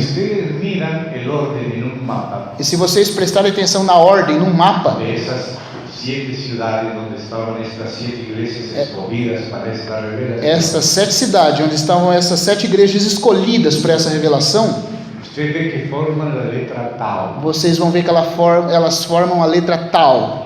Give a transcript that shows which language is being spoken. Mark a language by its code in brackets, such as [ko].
[es] ustedes miran el orden en un mapa [pt] E se vocês prestarem atenção na ordem, num mapa, [es] de esas 7 ciudades donde estaban estas 7 iglesias escogidas para esta revelación, [pt] essas 7 cidades, onde estavam essas 7 igrejas escolhidas para essa revelação, [es] usted ve que forman la letra Tau, [pt] vocês vão ver que elas formam a letra Tau,